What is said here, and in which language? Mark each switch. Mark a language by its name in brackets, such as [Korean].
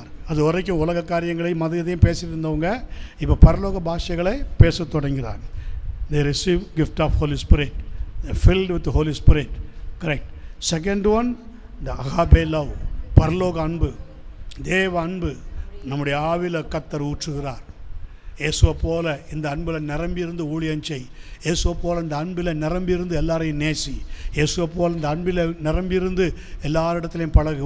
[Tamil] அது வரைக்கும் உலக காரியங்களை மதத்தையும் பேசிட்டு இருந்தவங்க இப்போ பரலோக பாஷைகளை பேசத் தொடங்கினார்கள். [English] They receive gift of Holy Spirit, they are filled with the Holy Spirit. Correct. Second one, the agape love, [Tamil] பரலோக அன்பு, தேவ அன்பு நம்முடைய ஆவியில் கர்த்தர் ஊற்றுகிறார். இயேசுவை போல இந்த அன்பில் நிரம்பியிருந்து ஊழியம் செய். இயேசுவை போல் இந்த அன்பில் நிரம்பியிருந்து எல்லாரையும் நேசி. இயேசுவை போல் இந்த அன்பில் நிரம்பியிருந்து எல்லாரிடத்துலையும் பழகு.